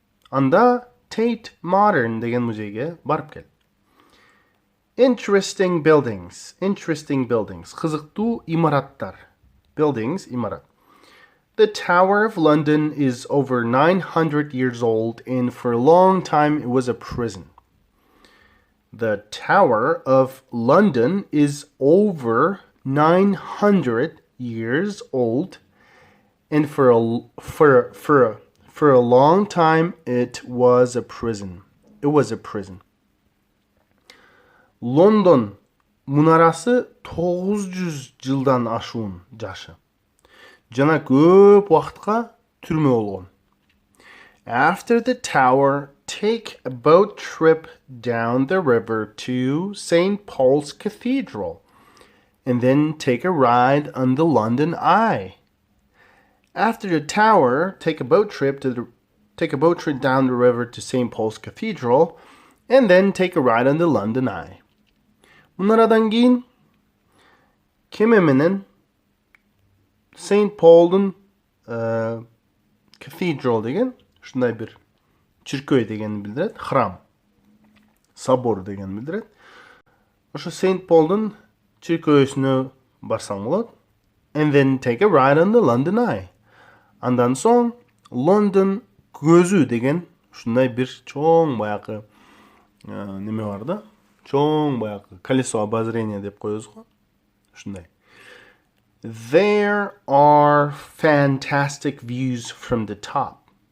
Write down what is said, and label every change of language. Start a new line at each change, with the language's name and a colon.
Kyrgyz: Анда Tate Modern деген музейге барып кел.
English: Interesting buildings.
Kyrgyz: Кызыктуу имараттар.
English: Buildings, имарат. The Tower of London is over 900 years old, and for a long time it was a prison. The Tower of London is over 900 years old, and for a long time it was a prison.
Kyrgyz: London munarасы 900 жылдан ашуун жашы. Жана көп вакытка түрмө болгон.
English: After the tower, take a boat trip down the river to St. Paul's Cathedral, and then take a ride on the London Eye. After the tower, take a boat trip down the river to St. Paul's Cathedral, and then take a ride on the London Eye.
Kyrgyz: Мунарадан кийин кеме менен Saint Paul'дун Cathedral деген ушундай бир чиркөө дегенди билдирет, храм, собор дегенди билдирет. Ошо Saint Paul'дун чиркөөсүнө барсаң болот.
English: And then take a ride on the London Eye.
Kyrgyz: Андан соң Лондон көзү деген ушундай бир чоң баягы неме бар да. Чоң баягы колесо обозрения деп коебуз го. Ушундай.
English: There are fantastic views from the top.